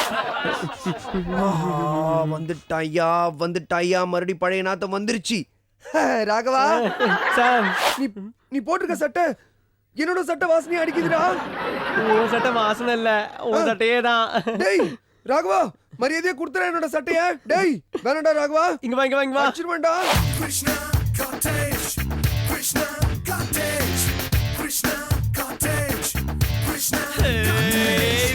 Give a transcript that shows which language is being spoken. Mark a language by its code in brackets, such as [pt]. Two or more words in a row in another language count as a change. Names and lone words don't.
[ta] வந்துட்டாயா மறுபடி பழைய நாத்தம் வந்துருச்சு. ராகவா சாம், நீ போட்டிருக்க சட்டை என்னோட சட்டை வாசனை அடிக்குதுடா. உன் சட்டை வாசனை இல்ல, உன் சட்டையே தான். டேய் ராகவா மரியாதையா குடுத்துற என்னோட சட்டைய. டேய் வேணாடா ராகவா. இங்க வா, இங்க வா, இங்க வா. அடிச்சிருவேன்டா. Krishna cottage, Krishna cottage, Krishna cottage, Krishna cottage.